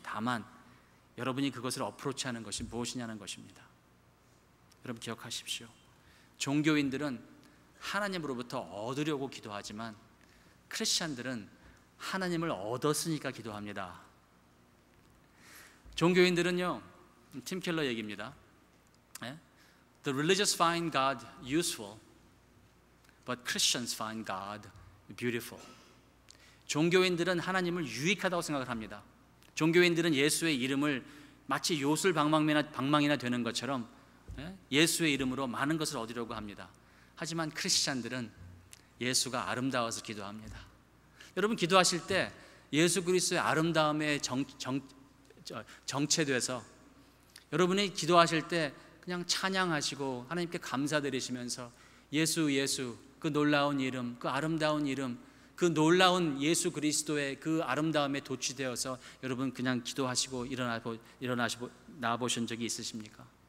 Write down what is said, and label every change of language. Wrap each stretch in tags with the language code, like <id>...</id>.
<ko>다만 여러분이 그것을 어프로치하는 것이 무엇이냐는 것입니다. 여러분 기억하십시오. 종교인들은 하나님으로부터 얻으려고 기도하지만 크리스찬들은 하나님을 얻었으니까 기도합니다. 종교인들은요, 팀 켈러 얘기입니다.</ko> <en>The religious find God useful, but Christians find God beautiful.</en> <ko>종교인들은 하나님을 유익하다고 생각을 합니다. 종교인들은 예수의 이름을 마치 요술방망이나 되는 것처럼 예수의 이름으로 많은 것을 얻으려고 합니다. 하지만 크리스찬들은 예수가 아름다워서 기도합니다. 여러분 기도하실 때 예수 그리스도의 아름다움에 정체돼서 여러분이 기도하실 때 그냥 찬양하시고 하나님께 감사드리시면서 예수 그 놀라운 이름, 그 아름다운 이름, 그 놀라운 예수 그리스도의 그 아름다움에 도취되어서 여러분 그냥 기도하시고 일어나시고 나와보신 적이 있으십니까?</ko>